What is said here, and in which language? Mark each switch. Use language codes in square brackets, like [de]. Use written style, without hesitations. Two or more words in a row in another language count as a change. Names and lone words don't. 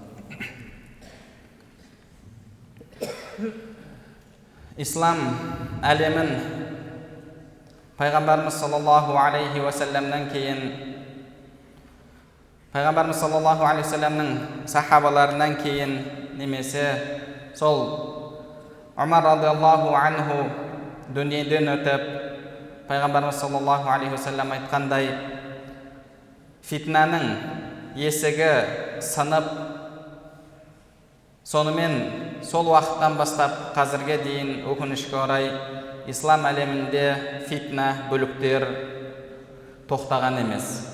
[kk] Ислам әлемін пайғамбарымыз саллаллаху алейхи уассаламнан кейін, пайғамбарымыз саллаллаху алейхи уассаламның сахабаларынан кейін, немесе сол Умар [ar] رضي الله عنه [kk] дүниеден өтіп, пайғамбарымыз [ar] صلى الله عليه وسلم [kk] айтқандай, фитнаның есігі сынып, сонымен сол уақыттан бастап қазірге дейін өкінішке орай ислам әлемінде фитна, бүліктер тоқтаған емес.